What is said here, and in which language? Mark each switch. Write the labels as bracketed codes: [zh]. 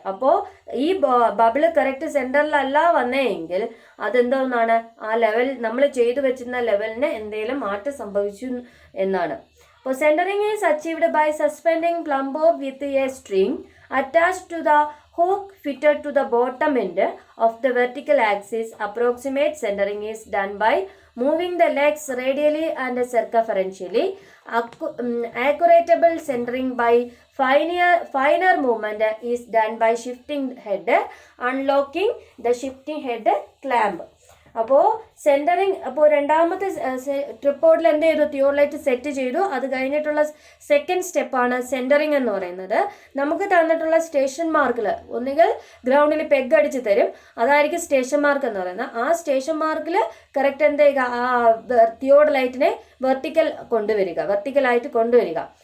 [ml] അപ്പോൾ ഈ ബബിള് കറക്റ്റ് സെൻറ്ററിലല്ല വന്നെങ്കിൽ അതെന്തോന്നാണ്, ആ ലെവൽ നമ്മൾ ചെയ്തു വെച്ചിരുന്ന ലെവലിന് എന്തെങ്കിലും മാറ്റം സംഭവിച്ചു എന്നാണ്. അപ്പോൾ [en] Centering is achieved by suspending plumb bob with a string attached to the hook fitted to the bottom end of the vertical axis. Approximate centering is done by moving the legs radially and circumferentially. Accuratable centering by finer movement is done by shifting head, unlocking the shifting head clamp. [ml] അപ്പോൾ centring, അപ്പോൾ രണ്ടാമത്തെ ട്രിപ്പോഡിൽ എന്ത് ചെയ്തു, theodolite set ചെയ്തു. അത് കഴിഞ്ഞിട്ടുള്ള second സ്റ്റെപ്പാണ് centring എന്ന് പറയുന്നത്. നമുക്ക് തന്നിട്ടുള്ള സ്റ്റേഷൻ മാർക്കിൽ ഒന്നുകിൽ ഗ്രൗണ്ടിൽ പെഗ് അടിച്ച് തരും, അതായിരിക്കും സ്റ്റേഷൻ മാർക്ക് എന്ന് പറയുന്നത്. ആ സ്റ്റേഷൻ മാർക്കിൽ കറക്റ്റ് എന്ത് ചെയ്യുക, ആ തിയോഡലൈറ്റിനെ വെർട്ടിക്കലായിട്ട് കൊണ്ടുവരിക.